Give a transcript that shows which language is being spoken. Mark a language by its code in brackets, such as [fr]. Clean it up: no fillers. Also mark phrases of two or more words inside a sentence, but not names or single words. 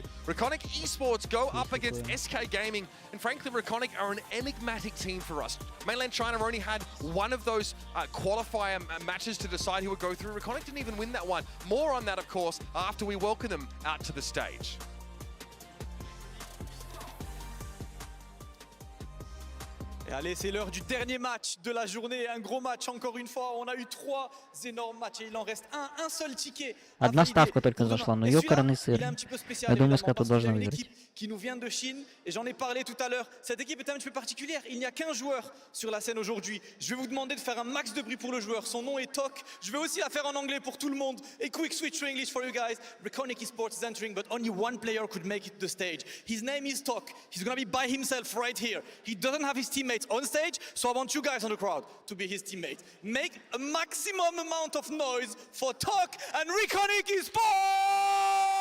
[en] Raconic Esports go up against SK Gaming, and frankly, Raconic are an enigmatic team for us. Mainland China only had one of those qualifier matches to decide who would go through. Raconic didn't even win that one. More on that, of course, after we welcome them out to the stage. [fr] Et allez, c'est l'heure du dernier match de la journée. Un gros match encore une fois. On a eu 3 énormes matchs et il en reste un seul ticket. [ru] Одна ставка только зашла, но ёкарный сыр. Я думаю, Скату должна выиграть. [fr] Qui nous vient de Chine, et j'en ai parlé tout à l'heure. Cette équipe est un petit peu particulière. Il n'y a qu'un joueur sur la scène aujourd'hui. Je vais vous demander de faire un max de bruit pour le joueur. Son nom est Tok. Je vais aussi la faire en anglais pour tout le monde. [en] A quick switch to English for you guys. Raconic Esports is entering, but only one player could make it to the stage. His name is Tok. He's gonna be by himself right here. He doesn't have his teammates on stage, so I want you guys on the crowd to be his teammate. Make a maximum amount of noise for Tok and Raconic Esports!